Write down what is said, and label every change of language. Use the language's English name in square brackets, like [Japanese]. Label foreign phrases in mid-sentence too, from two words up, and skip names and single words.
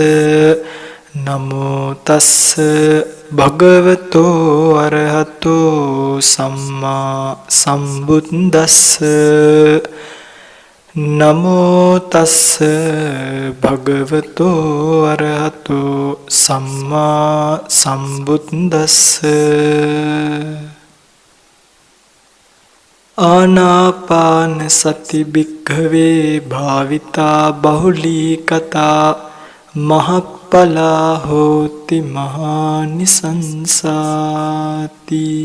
[Pali] නමෝ තස්ස භගවතු අරහතෝ සම්මා සම්බුද්දස්ස නමෝ තස්ස භගවතු අරහතෝ සම්මා සම්බුද්දස්ස ආනාපාන සති භික්ඛවේ භාවිතා බහුලී කතා මහප්පලා හෝති මහානිසංසාති.